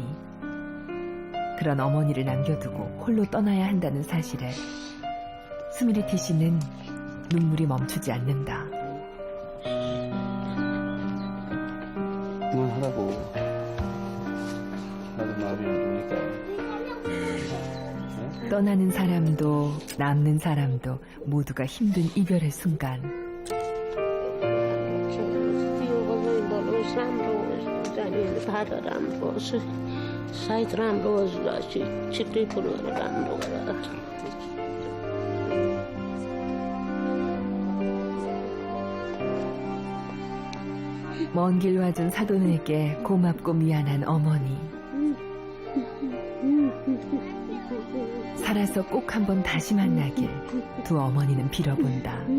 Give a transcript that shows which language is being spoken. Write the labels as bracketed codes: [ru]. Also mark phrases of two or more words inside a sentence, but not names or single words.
[ko] 그런 어머니를 남겨두고 홀로 떠나야 한다는 사실에 스미리티 씨는 눈물이 멈추지 않는다. 그만하라고. 나도 마음이 안 좋으니까. 떠나는 사람도 남는 사람도 모두가 힘든 이별의 순간. [ne] भाडा राम्रो होस् साइज राम्रो होस् छिट्टै फुलहरू राम्रो गरेर [ko] 먼 길 와준 사돈에게 고맙고 미안한 어머니. 살아서 꼭 한번 다시 만나길 두 어머니는 빌어본다.